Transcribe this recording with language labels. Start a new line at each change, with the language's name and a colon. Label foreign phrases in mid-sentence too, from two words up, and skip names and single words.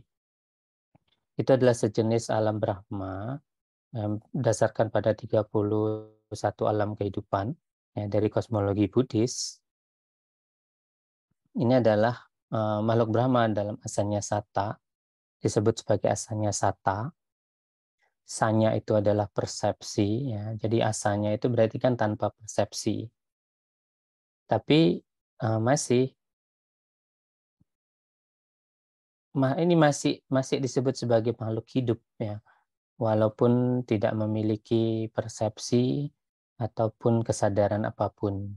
Indonesian: Itu adalah sejenis alam Brahma berdasarkan pada 31 alam kehidupan ya, dari kosmologi Buddhis. Ini adalah makhluk Brahma dalam
Pali: asanya sata,
Indonesian: disebut sebagai
Pali: asanya sata.
Indonesian: Sanya itu adalah persepsi ya. Jadi asanya itu berarti kan tanpa persepsi. Tapi ini masih disebut sebagai makhluk hidup ya, walaupun tidak memiliki persepsi ataupun kesadaran apapun.